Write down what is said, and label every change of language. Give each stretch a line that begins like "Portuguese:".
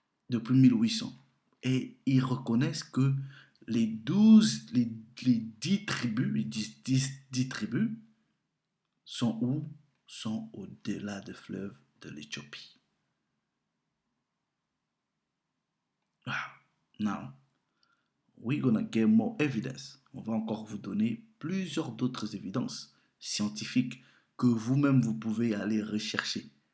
French: Depuis 1800. Et ils reconnaissent que les 10 tribus, les 10 tribus, sont où? Sont au-delà des fleuves de l'Éthiopie.
English: Now, we're gonna get more evidence.
French: On va encore vous donner plusieurs d'autres évidences scientifiques que vous-même vous pouvez aller rechercher.